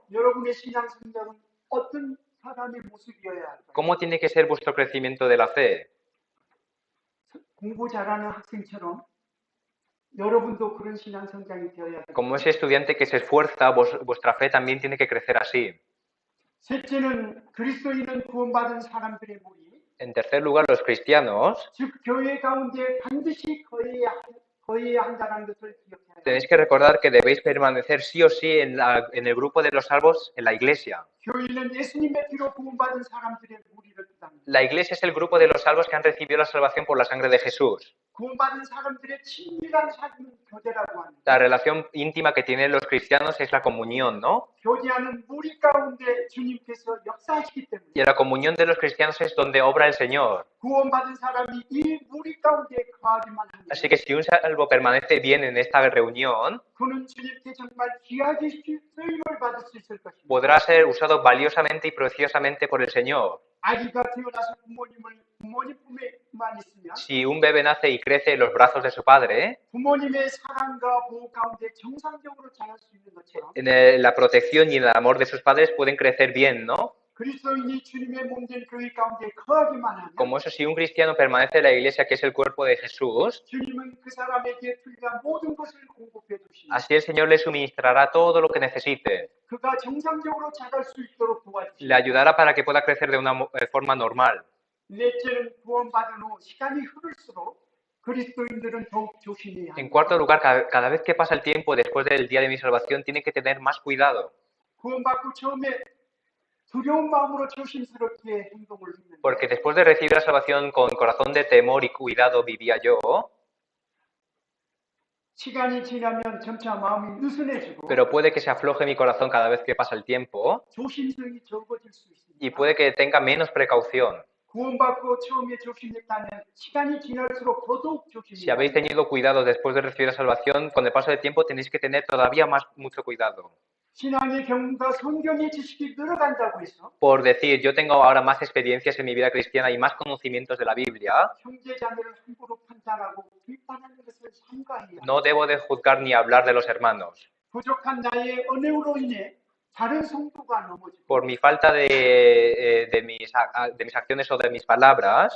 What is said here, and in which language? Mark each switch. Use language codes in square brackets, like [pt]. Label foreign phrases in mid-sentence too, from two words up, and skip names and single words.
[ko] 여러분의 신앙 성장은 어떤 사람의 모습이어야 할까요? [es] ¿Cómo tiene que ser vuestro crecimiento de la fe? [ko] 공부 잘하는 학생처럼 여러분도 그런 신앙 성장이 되어야 돼요. [es] Como ese estudiante que se esfuerza, vuestra fe también tiene que crecer así. [ko] 셋째는 그리스도인은 구원받은 사람들의 무리, [es] En tercer lugar, los cristianos, [ko] 즉 교회 가운데 반드시 거해야 한다는 것을 기억해야 해요. [es] tenéis que recordar que debéis permanecer sí o sí en el grupo de los salvos, en la iglesia. [ko] 교회는 예수님의 피로 구원받은 사람들의 무리를 뜻합니다. [es] La iglesia es el grupo de los salvos que han recibido la salvación por la sangre de Jesús. [ko] 구원받은 사람들의 친밀한 삶은 교제라고 합니다. [es] La relación íntima que tienen los cristianos es la comunión, ¿no? [ko] 교제하는 무리 가운데 주님께서 역사하시기 때문에 [es] Y la comunión de los cristianos es donde obra el Señor. [ko] 구원받은 사람이 이 무리 가운데 거하기만 하면 [es] Así que si un salvo permanece bien en esta reunión, [ko] 그는 주님께 정말 귀하게 쓰임을 받을 수 있을 것입니다. [es] podrá ser usado valiosamente y preciosamente por el Señor. [ko] 아기가 태어나서 부모님 품에만 있으면 [es] Si un bebé nace y crece en los brazos de su padre, [ko] 부모님의 사랑과 보호 가운데 정상적으로 자랄 수 있는 것처럼 [es] en la protección y en el amor de sus padres pueden crecer bien, ¿no? [ko] 그리스도인이 주님의 몸된 교회 가운데 거하기만 하면 [es] Como eso, si un cristiano permanece en la iglesia, que es el cuerpo de Jesús, [ko] 주님은 그 사람에게 필요한 모든 것을 공급해 주시니 [es] así el Señor le suministrará todo lo que necesite. [ko] 그가 정상적으로 자랄 수 있도록 [es] Le [ko] 도와주시니 [es] ayudará para que pueda crecer de una forma normal. [ko] 넷째는 구원받은 후 시간이 흐를수록 그리스도인들은 더욱 조심해야 [es] En [ko] 합니다. [es] cuarto lugar, cada vez que pasa el tiempo después del día de mi salvación, tiene que tener más cuidado. [ko] 구원받고 처음에 두려운 마음으로 조심스럽게 행동을 했는데 [es] Porque después de recibir la salvación con corazón de temor y cuidado vivía yo, [ko] 시간이 지나면 점차 마음이 느슨해지고 [es] pero puede que se afloje mi corazón cada vez que pasa el tiempo [ko] 조심성이 적어질 수 [es] y [ko] 있습니다. [es] puede que tenga menos precaución. [ko] 구원받고 처음에 조심했다면 시간이 지날수록 더더욱 [es] Si habéis [ko] 조심해야 합니다. [es] tenido cuidado después de recibir la salvación, con el paso del tiempo tenéis que tener todavía mucho cuidado. [ko] 신앙의 경험과 성경의 지식이 늘어간다고 해서 [es] Por decir, yo tengo ahora más experiencias en mi vida cristiana y más conocimientos de la Biblia, [ko] 형제자매를 함부로 판단하고 비판하는 것을 삼가해야 [es] no debo de juzgar ni hablar de los hermanos. [ko] 부족한 나의 언어로 인해 다른 성도가 넘어지고 [es] Por mi falta de mis acciones o de mis palabras,